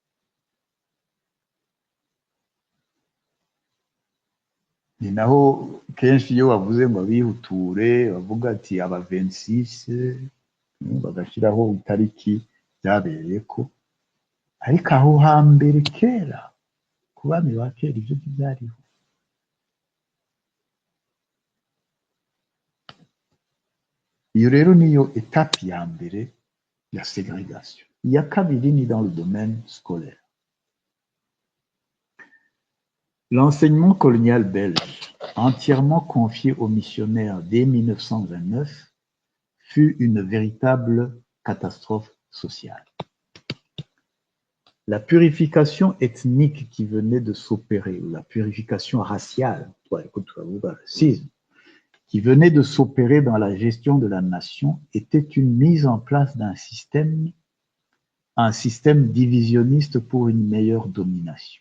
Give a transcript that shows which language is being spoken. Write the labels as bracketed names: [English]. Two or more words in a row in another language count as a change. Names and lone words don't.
[Kinyarwanda] Ni naho kenshi iyo bavuze ngo abihuture bavuga ati aba 26 bagashyiraho itariki byabereye ko, ariko aho hambere kera ku bami ba kera ibyo byariho. Iyo rero niyo etape ya mbere ya ségrégation. Iya kabiri ni [French] dans le domaine scolaire. L'enseignement colonial belge, entièrement confié aux missionnaires dès 1929, fut une véritable catastrophe sociale. La purification ethnique qui venait de s'opérer, ou la purification raciale, racisme, qui venait de s'opérer dans la gestion de la nation, était une mise en place d'un système, un système divisionniste pour une meilleure domination.